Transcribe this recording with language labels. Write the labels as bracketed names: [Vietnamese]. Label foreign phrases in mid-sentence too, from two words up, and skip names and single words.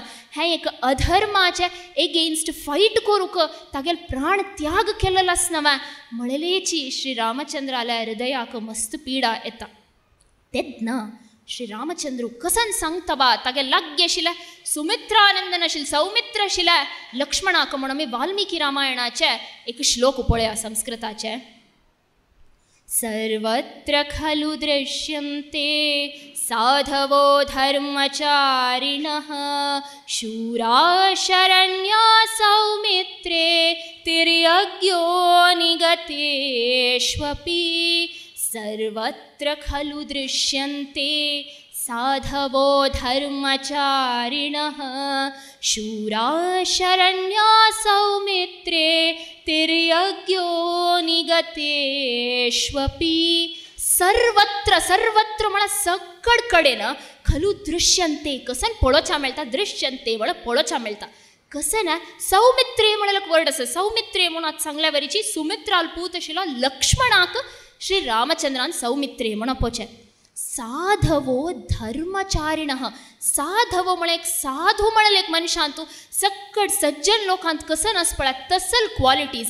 [Konkani] हें एक अधर्माचे [English] against fight [Konkani] करूंक तागेल प्राण त्याग केलेलो आसना म्हळेलेची श्री रामचंद्राल्या हृदयाक मस्त पिडा येता. तेन्ना श्री रामचंद्र कसन सांगता बा तागे लाग्गे आशिल्ले सुमित्रानंदन आशिल्ले सौमित्र आशिल्ले लक्ष्मणाक म्हूण आमी वाल्मिकी रामायणाचे एक श्लोक पळया संस्कृताचे. [Sanskrit] सर्वत्र खलु दृश्यन्ते साधवो धर्मचारिणः शूरा शरण्या सौमित्रे तिर्यज्ञो निगतेष्वपि. सर्वत्र खलु दृश्यन्ते साधवो धर्मचारिणः शूरा शरण्या सौमित्रे तिर्यज्ञो निगतेष्वपि. [Konkani] सर्वत्र सर्वत्र म्हळ्यार सगळ कडेन [Sanskrit] खलु दृश्यन्ते [Konkani] कसन पळोवचा मेळटा. दृश्यन्ते म्हळ्यार पळोवचा मेळटा. कसन सौमित्रे म्हळ्यार एक वर्ड आसा. सौमित्रे म्हणून आज सांगल्या वरीची सुमित्राल पूत आशिल्लो लक्ष्मणाक श्री रामचंद्रान सौमित्रे म्हणून पोचे. [Sanskrit] साधवो धर्मचारिणः. [Konkani] साधवो म्हळ्यार एक साधू म्हळ्यार एक मनशांत तूं सक्कड सज्जन लोकांत कसन आस पळय तसल क्वॉलिटीज.